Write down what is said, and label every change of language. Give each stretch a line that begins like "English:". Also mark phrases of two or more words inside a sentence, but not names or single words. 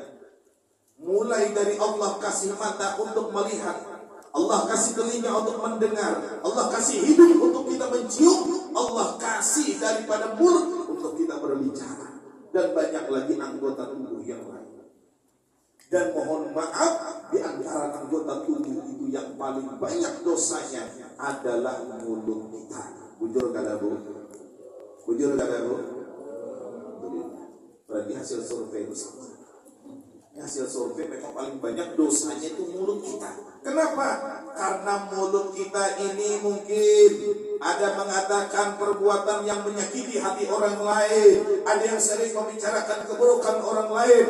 Indonesian: Mulai dari Allah kasih mata untuk melihat, Allah kasih telinga untuk mendengar, Allah kasih hidung untuk kita mencium, Allah kasih daripada mulut untuk kita berbicara, dan banyak lagi anggota tubuh yang lain. Dan mohon maaf, di antara anggota tubuh itu yang paling banyak dosanya adalah mulut kita.
Banjar: Bujur kada bu? Bujur kada bu?
Indonesian: Berarti hasil survei itu sama. Hasil survei memang paling banyak dosanya itu mulut kita. Kenapa? Karena mulut kita ini mungkin ada mengatakan perbuatan yang menyakiti hati orang lain, ada yang sering membicarakan keburukan orang lain.